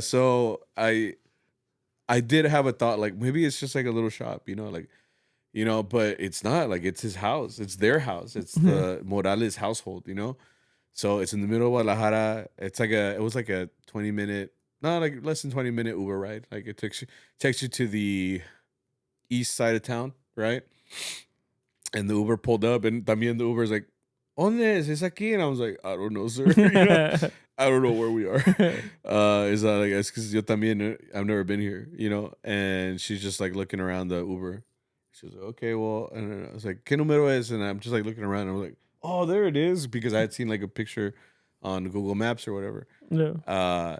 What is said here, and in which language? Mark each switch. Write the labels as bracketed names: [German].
[English] So I did have a thought, like maybe it's just like a little shop, you know, like, you know, but it's not. Like it's his house. It's their house. It's the Morales household, you know. So it's in the middle of Guadalajara. It was like a 20-minute, no, like less than 20-minute Uber ride. Like it takes you to the east side of town, right? And the Uber pulled up, and también the Uber's like, ¿Dónde es? [Spanish] ¿Es aquí? [English] And I was like, I don't know, sir. You know? I don't know where we are. It's like, it's because yo también, I've never been here, you know? And she's just like looking around the Uber. She was like, okay, well, and I was like, ¿Qué número es? And I'm just like looking around, and I was like, oh, there it is, because I had seen like a picture on Google Maps or whatever. Yeah.